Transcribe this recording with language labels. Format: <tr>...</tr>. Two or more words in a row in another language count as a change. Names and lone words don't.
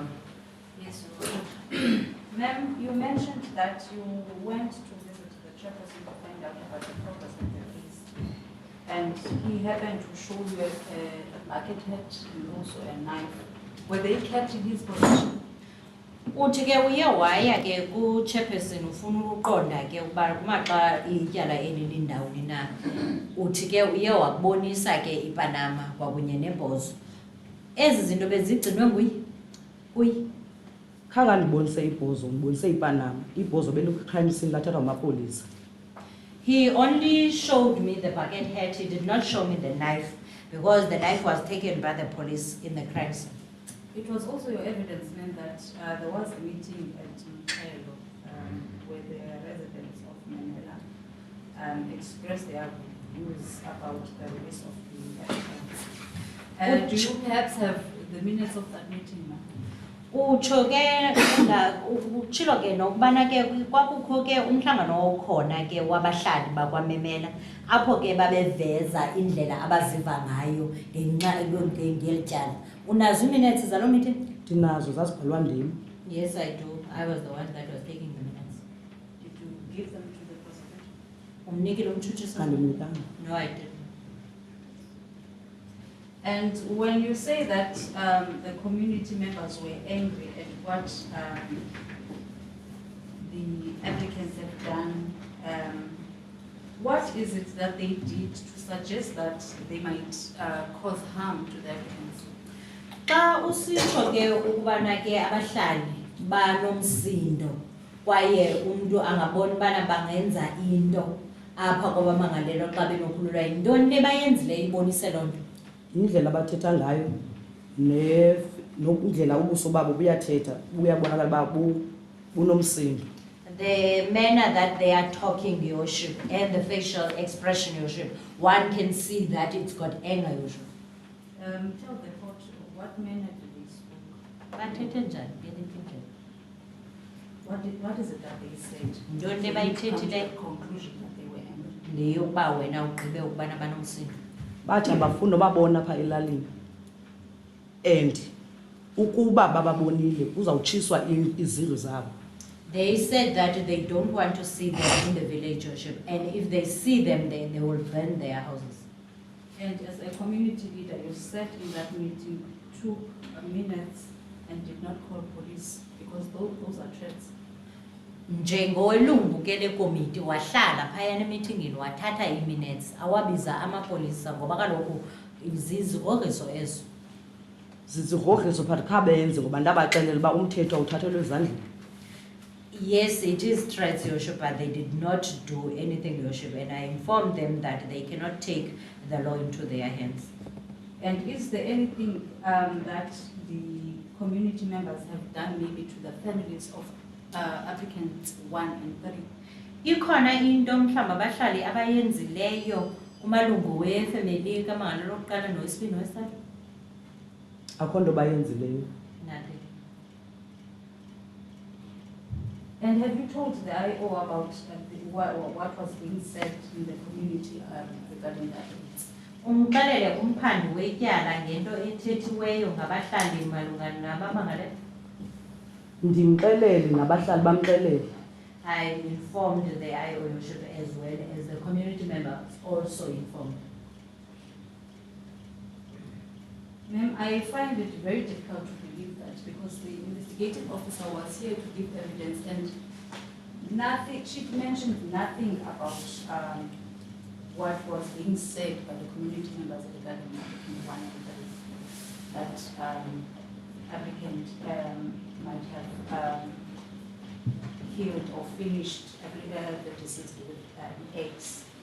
<en>Yes, Your Worship. Ma'am, you mentioned that you went to visit the chairperson to find out about the progress of the case. And he happened to show you a bucket hat and also a knife. Were they kept in his possession?</en> <xh>Uthi ke uye waya ke ku chairperson ufuna ukuqonda ke ukuba kumaxa ityala eli ndawoni na. Uthi ke uye wakubonisa ke iPanama kwakunye nebhozo. Ezi zinto bezigcinwe nguye. Kuye. Khange ndibonise ibhozo, ndibonise iPanama. Ibhozo belikwi-</xh> <en>crime scene</en> <xh>lathathwa ngamapolisa.</xh> <en>He only showed me the bucket hat. He did not show me the knife because the knife was taken by the police in the crime scene. It was also your evidence, ma'am, that there was a meeting at Mxhelo where the residents of Mxhelo expressed their views about the release of the evidence. Do you perhaps have the minutes of that meeting, ma'am?</en> <xh>Utsho ke utshilo ke nokubana ke kwakukho ke umhlangano okhona ke wabahlali bakwamemela apho ke babeveza indlela abaziva ngayo ngeli tyala. Unazo iminutes zalo meeting? Ndinazo zazibhalwa ndim.</xh> <en>Yes, I do. I was the one that was taking the minutes. Did you give them to the prosecutor?</en> <xh>Umnikile umtshutshisi? Andimnikanga.</xh> <en>No, I didn't. And when you say that the community members were angry at what the applicants have done, what is it that they did to suggest that they might cause harm to the applicants?</en> <xh>Xa usitsho ke ukubana ke abahlali banomsindo kwaye umuntu angabona ubana bangenza into apha kwabamangalelwa xa benokhululwa yintoni nebayenzile ibonise loo nto? Indlela abathetha ngayo nokundlela ubuso babo buyathetha buyabonakala uba bunomsindo.</xh> <en>The manner that they are talking, Your Worship, and the facial expression, Your Worship, one can see that it's got anger, Your Worship. Tell the court what manner did they speak?</en> <xh>Bathethe njani? Belithi njani?</xh> <en>What is it that they said?</en> <xh>Ntoni le</xh> <en>To come to</en> <xh>bayithethileyo?</xh> <en>the conclusion that they were angry.</en> <xh>Le yokuba wena ugqibe ukubana banomsindo. Bathi abafunda babona pha elalini. And ukuba bababonile uzawutshiswa izindlu zabo.</xh> <en>They said that they don't want to see them in the village, Your Worship, and if they see them, then they will burn their houses. And as a community leader, you sat in that meeting, took minutes and did not call police because those are threats.</en> <xh>Njengolungu ke lekomiti wahlala phayana emeetingini wathatha iminutes awabiza amapolisa ngoba kaloku zizigrogriso ezo. Zizigrogriso phakathi khabenze ngoba ndabaxelela uba umthetho awuthathelwe ezandleni.</xh> <en>Yes, it is threats, Your Worship, but they did not do anything, Your Worship, and I informed them that they cannot take the law into their hands. And is there anything that the community members have done maybe to the families of applicants 1 and 3?</en> <xh>Ikhona into mhlawumbi abahlali abayenzileyo kumalungu wefamily kaMangalelwa lokuqala nowesibini nowesithathu? Akho nto bayenzileyo.</xh> <en>Nothing. And have you told the IO about what was being said in the community regarding that?</en> <xh>Umxelele umphandi wetyala ngento ethethiweyo ngabahlali malunga nabamangalelwa? Ndimxelele nabahlali bamxelele.</xh> <en>I informed the IO Worship as well as the community members also informed. Ma'am, I find it very difficult to believe that because the investigating officer was here to give evidence and nothing, she mentioned nothing about what was being said by the community members regarding applicant 1 and 3, that applicant might have killed or finished the deceased with eggs.</en>